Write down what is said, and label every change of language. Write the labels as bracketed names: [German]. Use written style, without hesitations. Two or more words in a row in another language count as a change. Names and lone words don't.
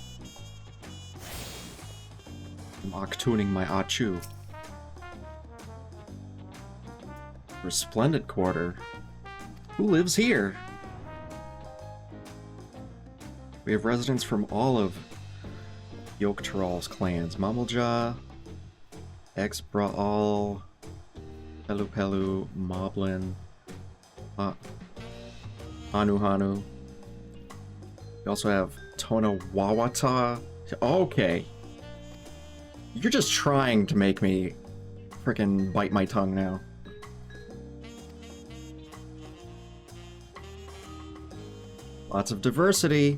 [English] I'm octooning my Achu. Resplendent Quarter. Who lives here? We have residents from all of Yogg-Tural's clans. Mamalja, Ex-Braal, Pelu Pelu, Moblin, Hanu Hanu. We also have Tonawawata. Okay. You're just trying to make me frickin' bite my tongue now. Lots of diversity.